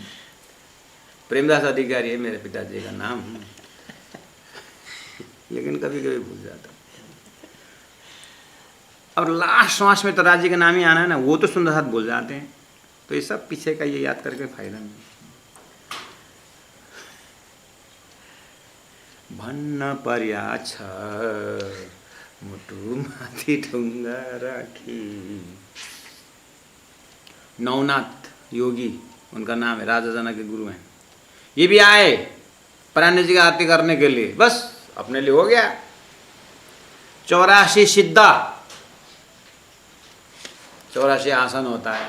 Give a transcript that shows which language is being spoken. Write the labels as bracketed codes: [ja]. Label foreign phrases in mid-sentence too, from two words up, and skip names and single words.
[hi] प्रेमदास अधिकारी है मेरे पिताजी का नाम, लेकिन कभी कभी भूल जाता। और लास्ट श्वास में तो राज्य का नाम ही आना है ना, वो तो सुंदर साथ भूल जाते हैं। तो ये सब पीछे का ये याद करके फायदा नहीं। [ne] भन्न पर्या छ मुटु माथि ढुंगा राखी। [hi] नवनाथ योगी उनका नाम है, राजा जना के गुरु हैं। ये भी आए प्राणी जी की आरती करने के लिए, बस अपने लिए हो गया। 84 सिद्धा, 84 आसन होता है।